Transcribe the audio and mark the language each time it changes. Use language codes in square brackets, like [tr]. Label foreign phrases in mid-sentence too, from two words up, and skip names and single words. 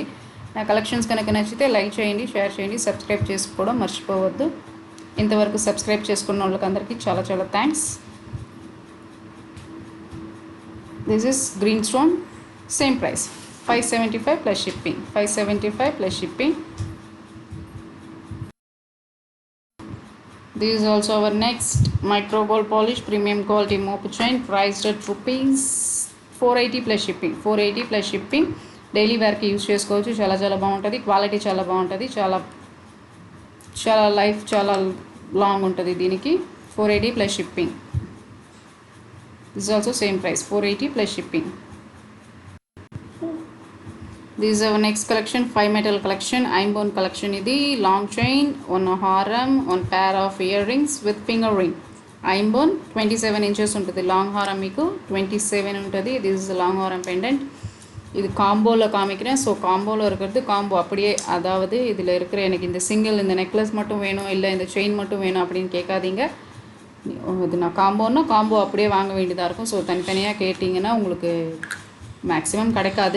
[te] నా కలెక్షన్స్ కనుక నచ్చితే లైక్ చేయండి, షేర్ చేయండి, సబ్స్క్రైబ్ చేసుకోవడం మర్చిపోవద్దు. ఇంతవరకు సబ్స్క్రైబ్ చేసుకున్న వాళ్ళకి అందరికీ చాలా చాలా థ్యాంక్స్. [en] This is green stone. Same price 575 plus shipping. 575 plus shipping. This is also our next micro gold polish premium quality mopu chain, priced at rupees 480 plus shipping. 480 plus shipping. daily wear [te] యూజ్ చేసుకోవచ్చు. చాలా చాలా బాగుంటుంది. క్వాలిటీ చాలా బాగుంటుంది. చాలా లైఫ్ చాలా లాంగ్ ఉంటుంది దీనికి. [en] 480 plus shipping. This is also same price 480 plus shipping. This is our next collection. 5 metal collection. Aimbon collection. ఇది long chain, 1 హారం, 1 pair of ear rings with finger ring. [te] ఐంబోన్ 27 inches ఉంటుంది. లాంగ్ హారం మీకు 27 ఉంటుంది. [en] This is long హారం పెండెంట్. [ta] இது காம்போவில் காமிக்கிறேன். ஸோ காம்போவில் இருக்கிறது காம்போ அப்படியே, அதாவது இதில் இருக்கிற எனக்கு இந்த சிங்கிள் இந்த நெக்லஸ் மட்டும் வேணும், இல்லை இந்த செயின் மட்டும் வேணும் அப்படின்னு கேட்காதீங்க. இது நான் காம்போன்னா காம்போ அப்படியே வாங்க வேண்டியதாக இருக்கும். ஸோ தனித்தனியாக கேட்டிங்கன்னா உங்களுக்கு மேக்ஸிமம் கிடைக்காது.